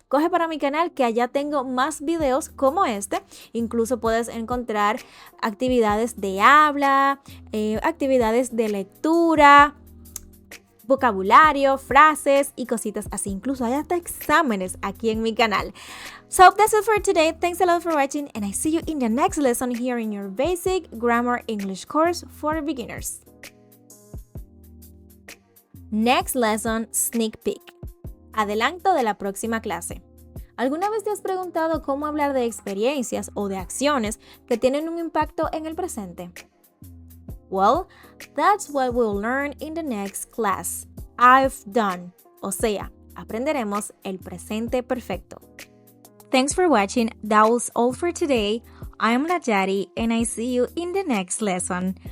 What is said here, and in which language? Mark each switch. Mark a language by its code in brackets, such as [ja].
[es] Coge para mi canal que allá tengo más videos como este. Incluso puedes encontrar actividades de habla, actividades de lectura, vocabulario, frases y cositas así. Incluso hay hasta exámenes aquí en mi canal. [en] So that's it for today. Thanks a lot for watching and I see you in the next lesson here in your basic grammar English course for beginners. Next lesson, sneak peek. [es] Adelanto de la próxima clase. ¿Alguna vez te has preguntado cómo hablar de experiencias o de acciones que tienen un impacto en el presente? [en] Well, that's what we'll learn in the next class. I've done. [es] O sea, aprenderemos el presente perfecto. [en] Thanks for watching. That was all for today. I'm Najari and I see you in the next lesson.